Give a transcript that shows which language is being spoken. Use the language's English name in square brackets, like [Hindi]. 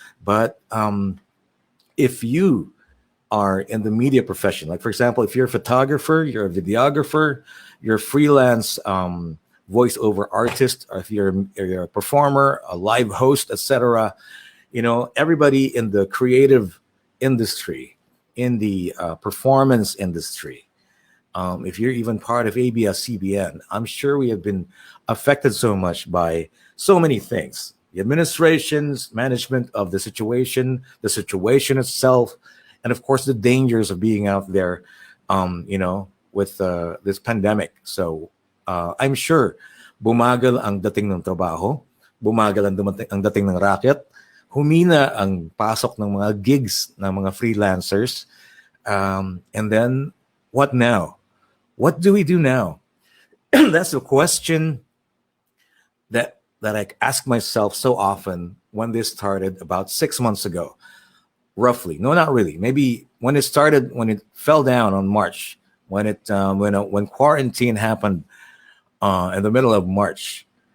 [English] But if you are in the media profession, like for example, if you're a photographer, you're a videographer, you're a freelance voiceover artist, or if you're a performer, a live host, etc., you know, everybody in the creative industry, in the performance industry, if you're even part of ABS-CBN, I'm sure we have been affected so much by so many things. The administration's management of the situation itself, and of course the dangers of being out there, you know, with this pandemic. So I'm sure [Filipino] bumagal ang dating ng trabaho, bumagal ang dating ng racket, humina ang pasok ng mga gigs ng mga freelancers, [English] and then what now? What do we do now? That's a question that I ask myself so often when this started about 6 months ago, roughly. No, not really. Maybe when it started, when it fell down on March, when quarantine happened in the middle of March.